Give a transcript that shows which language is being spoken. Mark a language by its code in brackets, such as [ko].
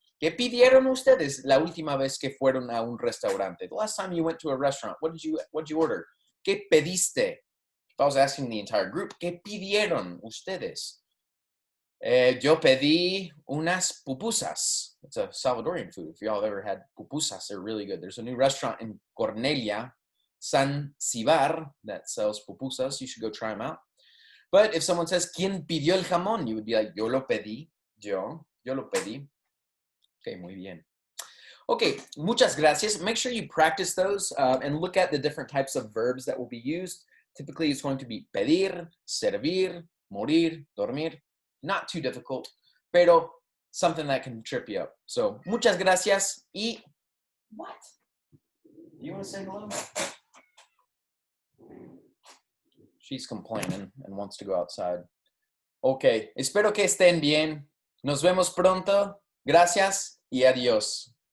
[es] ¿Qué pidieron ustedes la última vez que fueron a un restaurante? [en] The last time you went to a restaurant, what did you order? [es] ¿Qué pediste? [en] If I was asking the entire group, [es] ¿qué pidieron ustedes? Yo pedí unas pupusas. [en] It's a Salvadorian food. If y'all have ever had pupusas, they're really good. There's a new restaurant in Cornelia, San Cibar, that sells pupusas. You should go try them out. But if someone says, [es] ¿quién pidió el jamón? [en] You would be like, [es] yo lo pedí. Yo lo pedí. Okay, muy bien. Okay, muchas gracias. [en] Make sure you practice those and look at the different types of verbs that will be used. Typically, it's going to be pedir, servir, morir, dormir. Not too difficult, pero something that can trip you up. [es] So, muchas gracias y what? [en] You want to say hello? She's complaining and wants to go outside. [es] Ok, espero que estén bien. Nos vemos pronto. Gracias y adiós.